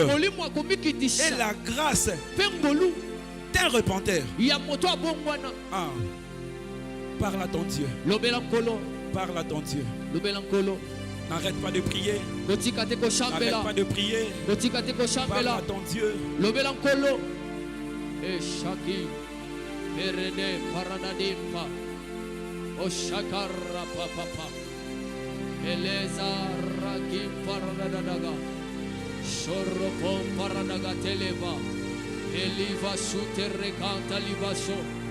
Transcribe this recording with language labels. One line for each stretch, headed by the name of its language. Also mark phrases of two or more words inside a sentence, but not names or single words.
French: Et la grâce d'un repenteur. Ah. Parle à ton Dieu. Parle à ton Dieu. N'arrête pas de prier. N'arrête pas de prier. Parle à ton Dieu. Oshakara papa Eleza rakim paradadaga Shorropom paradaga televa Eliva sutere canta libaso.